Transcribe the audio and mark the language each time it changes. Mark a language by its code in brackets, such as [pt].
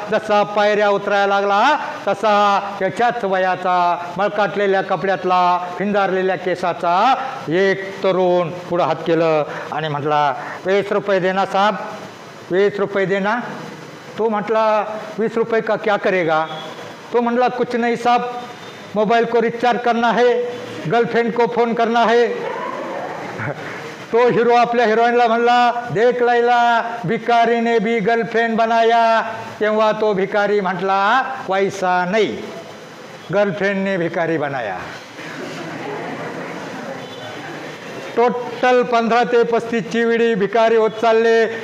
[mr] जसा पायऱ्या उतरायला लागला तसा त्याच्याच वयाचा, मळकाटलेल्या कपड्यातला, फिंदारलेल्या केसाचा एक तरुण पुढं हात केलं आणि म्हटला [hi] 20 रुपये देना साहब, 20 रुपये देना. तो म्हटला 20 रुपये का क्या करेगा? तो म्हटला कुछ नहीं साहब, मोबाइल को रिचार्ज करना है, गर्लफ्रेंड को फोन करना है. [mr] तो हीरो आपल्या हिरोईनला म्हणला [hi] देख लैला, भिकारीने भी गर्लफ्रेंड बनाया. [mr] तेव्हा तो भिकारी म्हटला [hi] वैसा नहीं, गर्लफ्रेंडने भिकारी बनाया. [mr] टोटल 15 ते 35 ची विडी भिकारी होत चालले.